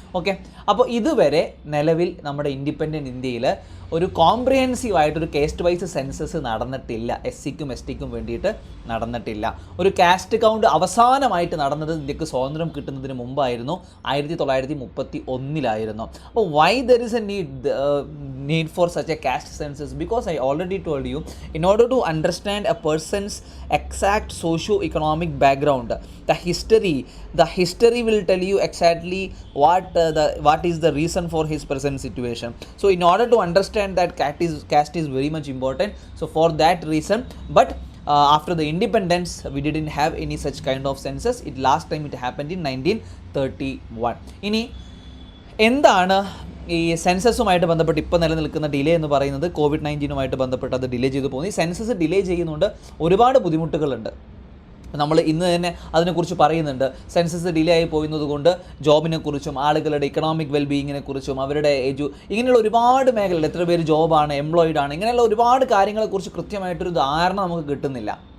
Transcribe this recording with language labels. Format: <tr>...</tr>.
<ml>Okay, അപ്പോൾ ഇതുവരെ നിലവിൽ നമ്മുടെ ഇൻഡിപെൻഡൻറ്റ് ഇന്ത്യയിൽ ഒരു കോംപ്രിഹെൻസീവ് ആയിട്ടൊരു കാസ്റ്റ് വൈസ് സെൻസസ് നടന്നിട്ടില്ല. SCക്കും STക്കും വേണ്ടിയിട്ട് നടന്നിട്ടില്ല. ഒരു കാസ്റ്റ് കൗണ്ട് അവസാനമായിട്ട് നടന്നത് ഇന്ത്യക്ക് സ്വാതന്ത്ര്യം കിട്ടുന്നതിന് മുമ്പായിരുന്നു, 1931.</ml> <en>അപ്പോൾ why there is a need for such a caste census? Because I already told you, in order to understand a person's exact socio-economic background, the history will tell you exactly what is the reason for his present situation. So in order to understand that caste is very much important. So for that reason, but after the independence we didn't have any such kind of census. Last time it happened in 1931.</en> <ml>ഇനി എന്താണ് ഈ സെൻസസുമായിട്ട് ബന്ധപ്പെട്ട് ഇപ്പോൾ നിലനിൽക്കുന്ന delay എന്ന് പറയുന്നത്? COVID-19 ബന്ധപ്പെട്ട് അത് ഡിലേ ചെയ്തു പോകുന്നു. ഈ സെൻസസ് ഡിലേ ചെയ്യുന്നുണ്ട് ഒരുപാട് ബുദ്ധിമുട്ടുകളുണ്ട്. നമ്മൾ ഇന്ന് തന്നെ അതിനെക്കുറിച്ച് പറയുന്നുണ്ട്. സെൻസസ് ഡിലേ ആയി പോയിരുന്നത് കൊണ്ട് ജോബിനെക്കുറിച്ചും ആളുകളുടെ ഇക്കണോമിക് വെൽബീയിങ്ങിനെ കുറിച്ചും അവരുടെ ഇങ്ങനെയുള്ള ഒരുപാട് മേഖലകൾ, എത്ര പേര് ജോബാണ്, എംപ്ലോയിഡ് ആണ്, ഇങ്ങനെയുള്ള ഒരുപാട് കാര്യങ്ങളെക്കുറിച്ച് കൃത്യമായിട്ടൊരു ധാരണ നമുക്ക് കിട്ടുന്നില്ല.</ml>